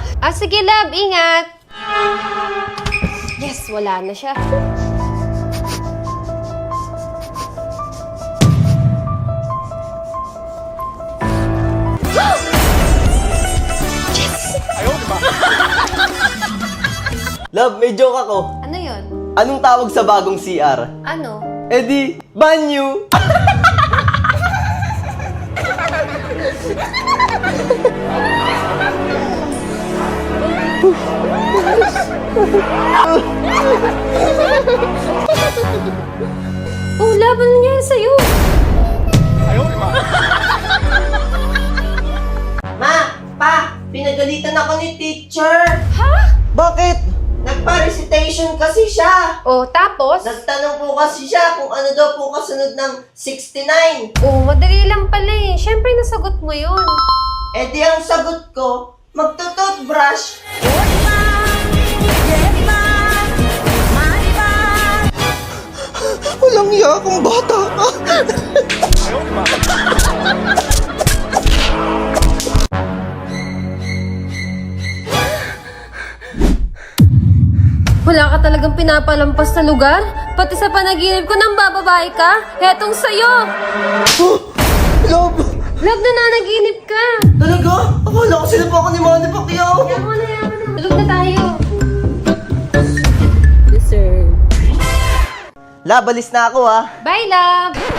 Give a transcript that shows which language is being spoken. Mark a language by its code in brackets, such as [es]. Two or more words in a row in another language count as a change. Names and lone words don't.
[tl] Ah, sige, love. Ingat. Yes, wala na siya. [zh] 哎呦我的妈！ [tl] Love, may joke ako. Ano yon? Anong tawag sa bagong CR? Ano? Eh di, banyo! Oh, love, ano nangyari sa'yo? [zh] 哎呦我的妈！ [tl] Ma! Pa! Pinagalitan ako ni teacher! Ha? Bakit? Nagpa-recitation kasi siya! Oh, tapos? Nagtanong po kasi siya kung ano daw po kasunod ng 69. Oh, madali lang pala eh. Siyempre, nasagot mo yun. Eh di ang sagot ko, magtututbrush. Walang iya akong bata. [zh] 哎呦我的妈！ [tl] Wala ka talagang pinapalampas na lugar? Pati sa panaginip ko nang bababae ka? Hetong sa'yo! Love! Love, nananaginip ka! Talaga? Akala ko sila pa ako ni Manny Pacquiao. Yaman na. Tulog na tayo. Love, alis na ako ah. Bye, love!